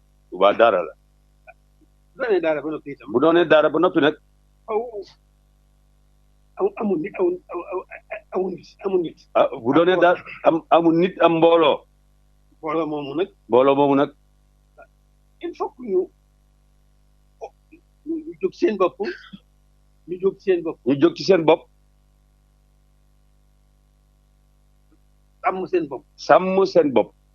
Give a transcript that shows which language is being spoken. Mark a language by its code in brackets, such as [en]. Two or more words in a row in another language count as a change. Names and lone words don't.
[wo] Touba daara la. Bu doonee daara ba noppi itam. Bu doonee daara ba noppi nag. Aw, aw, amul nit, aw, aw, aw, amul nit, amul nit. Ah, bu doonee daara am, amul nit, am mbooloo. Mbooloo moomu nag. Mbooloo moomu nag. [fr] Il faut que [wo] ñu, ñu jóg seen bopp. Ñu jóg seen bopp. Ñu jóg ci seen bopp. Sàmm seen bopp. Sàmm seen bopp.